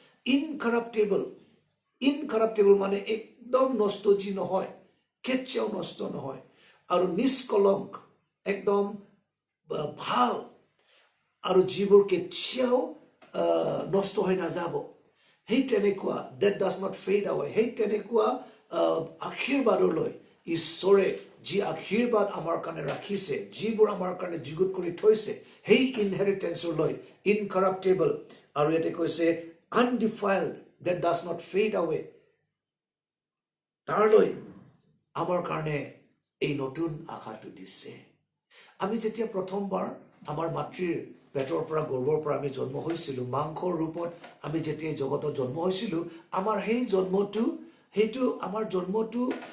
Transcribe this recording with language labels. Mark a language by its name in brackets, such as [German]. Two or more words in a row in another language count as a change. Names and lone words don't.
[Assamese] ইনকাৰাপ্টেবল মানে একদম নষ্ট যি নহয় কেতিয়াও নষ্ট নহয় আৰু নিষ্কলংক একদম ভাল আৰু যিবোৰ কেতিয়াও নষ্ট হৈ নাযাব সেই তেনেকুৱা [English] that does not fade away [Assamese] সেই তেনেকুৱা আশীৰ্বাদলৈ ঈশ্বৰে যি আশীৰ্বাদ আমাৰ কাৰণে ৰাখিছে যিবোৰ আমাৰ কাৰণে যুগুত কৰি থৈছে সেই ইনহেৰিটেন্সলৈ ইনকাৰাপ্টেবল আৰু ইয়াতে কৈছে আনডিফাইলড [English] that does not fade away [Assamese] তাৰলৈ আমাৰ কাৰণে এই নতুন আশাটো দিছে আমি যেতিয়া প্ৰথমবাৰ আমাৰ মাতৃৰ পেটৰ পৰা গৰ্ভৰ পৰা আমি জন্ম হৈছিলোঁ মাংসৰ ৰূপত আমি যেতিয়া জগতত জন্ম হৈছিলোঁ আমাৰ সেই জন্মটো সেইটো আমাৰ জন্মটো